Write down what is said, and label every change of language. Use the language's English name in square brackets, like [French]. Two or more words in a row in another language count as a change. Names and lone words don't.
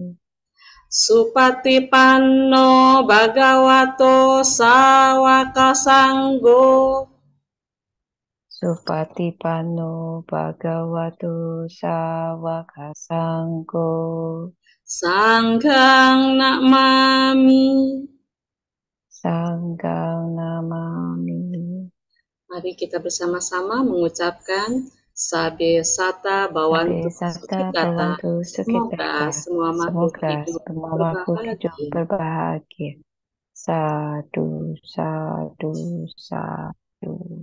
[Pali] Supatipanno Bhagavato Sawaka Sanggo. Supatipanno Bhagavato Sawaka Sanggo. Sanghang Namami. Sanghang Namami. [Indonesian] Mari kita bersama-sama mengucapkan [Pali] Sabe Sata Bawantu Sukitata. [Indonesian] Semoga semua makhluk hidup berbahagia. [Pali] Sadu, sadu, sadu.